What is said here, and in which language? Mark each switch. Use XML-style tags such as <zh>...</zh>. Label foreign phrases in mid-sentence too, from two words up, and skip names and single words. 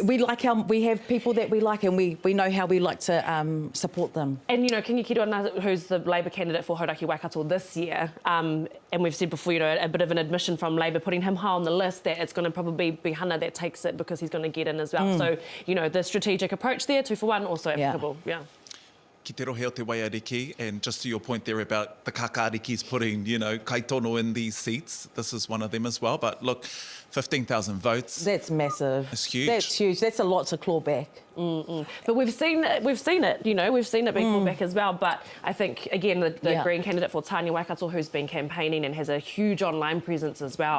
<en>We like how we have people that we like, and we know how we like to support them. And you know, Kingi Kirona, who's the Labour candidate for Hauraki Waikato this year, and we've said before, you know, a bit of an admission from Labour putting him high on the list that it's going to probably be Hana that takes it because he's going to get in as well. So, you know, the strategic approach there, 2-for-1, also applicable. Yeah.</en> <mi>ki te rohe o te waiariki,</mi> <en>and just to your point there about the kakarikis putting, you know, kaitono in these seats, this is one of them as well. But look, 15,000 votes. That's massive. It's huge. That's huge. That's a lot to claw back. But we've seen it, you know, we've seen it being pulled back as well. But I think, again, the Green candidate for Tāne Waikato, who's been campaigning and has a huge online presence as well.</en>